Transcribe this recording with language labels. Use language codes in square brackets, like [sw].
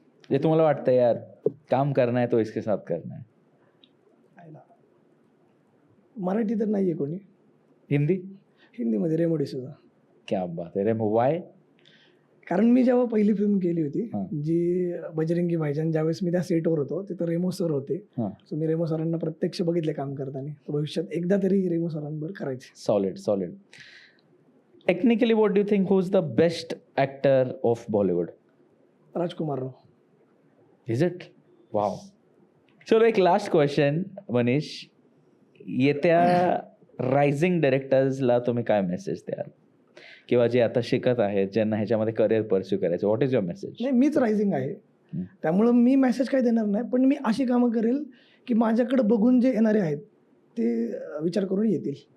[mr] जे तुम्हाला वाटतं [hi] यार काम करना है तो इसके साथ करना है. [mr] मराठी तर नाही आहे कोणी. हिंदी. हिंदीमध्ये रेमो डिसूजा. [hi] क्या बात है. रेमो वाय? [mr] कारण मी जेव्हा पहिली फिल्म केली होती, हां. जी बजरंगी भाईजान, ज्यावेळेस मी त्या सेटवर होतो तिथं रेमो सर होते. हां. सो मी रेमो सरांना प्रत्यक्ष बघितले काम करताना. तर भविष्यात एकदा तरी रेमो सरांवर करायचे. [en] Solid solid. Technically what do you think who is the best actor of Bollywood? [mr] Rajkumar Rao. [en] Is it? Wow. [hi] चलो एक लास्ट क्वेश्चन मनीष. [mr] येत्या रायझिंग डायरेक्टर्सला तुम्ही काय मेसेज द्याल, किंवा जे आता शिकत आहेत, ज्यांना ह्याच्यामध्ये करिअर परस्यू करायचं, [en] What is your message? [mr] नाही, मीच रायझिंग आहे, त्यामुळं मी मेसेज काय देणार नाही, पण मी अशी कामं करेल की माझ्याकडे बघून जे येणारे आहेत ते विचार करून येतील.